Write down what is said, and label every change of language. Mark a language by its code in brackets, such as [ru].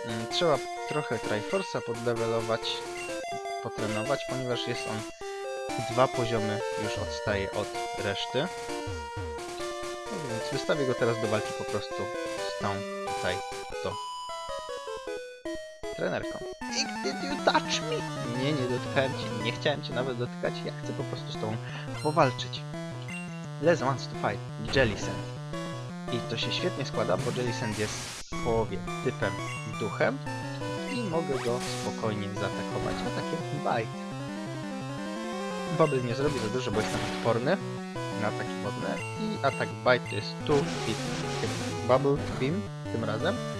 [pl] Trzeba trochę Triforce'a podlevelować, potrenować, ponieważ jest on 2 poziomy już odstaje od reszty. No więc wystawię go teraz do walki po prostu z tą tutaj trenerką. [en] Did you touch me? [pl] Nie dotykałem cię, nie chciałem cię nawet dotykać, ja chcę po prostu z tobą powalczyć. [en] Les wants to fight Jellicent. [pl] I to się świetnie składa, bo Jellicent jest w połowie typem duchem i mogę go spokojnie zaatakować atakiem Bite. Bubble nie zrobi za dużo, bo jestem odporny na ataki wodne i atak Bite to jest 2 hit Bubble Beam tym razem.